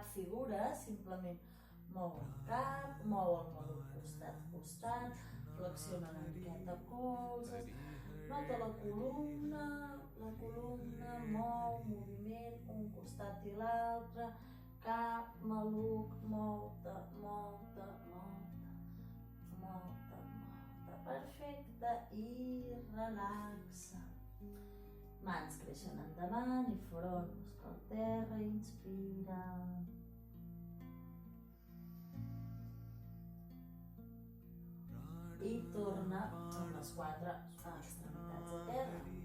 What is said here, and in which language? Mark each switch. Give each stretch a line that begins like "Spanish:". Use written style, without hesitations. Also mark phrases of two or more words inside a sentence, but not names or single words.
Catalan: figura, simplement mou el cap, mou el maluc costat a costat, flexiona una miqueta colzes, nota la columna, la columna, mou, moviment, un costat i l'altre, cap, maluc, mou-te, mou-te, mou-te, mou-te, mou-te, perfecte, i relaxa. Mans creixen endavant i front busca el terra, inspira. I torna amb les 4 extremitats a terra.